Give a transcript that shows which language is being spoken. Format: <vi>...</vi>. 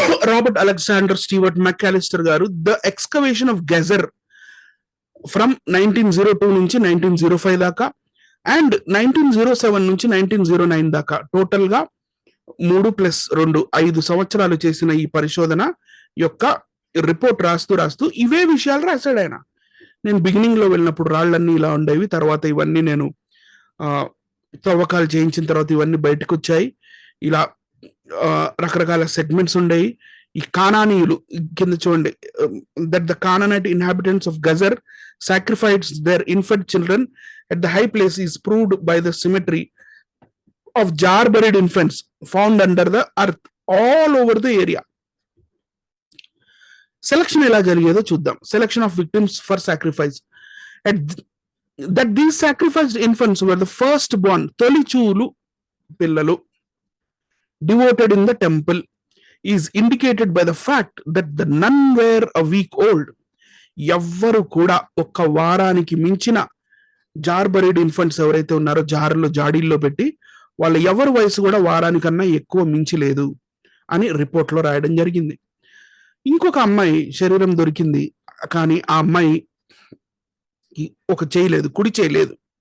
<te>Robert Alexander Stewart మెకాలిస్టర్ గారు the excavation of గెజర్ from 1902 నుంచి 1905 దాకా అండ్ 1907 నుంచి 1909 దాకా టోటల్ గా 3+2 5 సంవత్సరాలు చేసిన ఈ పరిశోధన యొక్క రిపోర్ట్ రాస్తూ ఇవే విషయాలు రాశాడు ఆయన. నేను బిగినింగ్ లో వెళ్ళినప్పుడు రాళ్ళన్నీ ఇలా ఉండేవి, తర్వాత ఇవన్నీ నేను తవ్వకాలు చేయించిన తర్వాత ఇవన్నీ బయటకు వచ్చాయి, ఇలా రకరకాల సెగ్మెంట్స్ ఉండేవి. ఈ కానానీయులు కింద చూడండి,</te> <en>That the Canaanite inhabitants of Gezer sacrificed their infant children at the high place is proved by the symmetry of jar buried infants found under the earth all over the area.</en> <te>Selection ఎలా జరిగేదో చూద్దాం.</te> <en>Selection of victims for sacrifice. That these sacrificed infants were the firstborn,</en> <te>తొలిచూలు పిల్లలు,</te> <en>devoted in the temple is indicated by the fact that the none were a week old.</en> <te>ఎవ్వరు కూడా ఒక్క వారానికి మించిన jar buried infants ఎవరైతే ఉన్నారో జార్లో జాడీల్లో పెట్టి వాళ్ళ ఎవరి వయసు కూడా వారానికన్నా ఎక్కువ మించలేదు అని రిపోర్ట్లో రాయడం జరిగింది. ఇంకొక అమ్మాయి శరీరం దొరికింది, కానీ ఆ అమ్మాయి ఒక చేయలేదు, కుడి చేయలేదు.</te>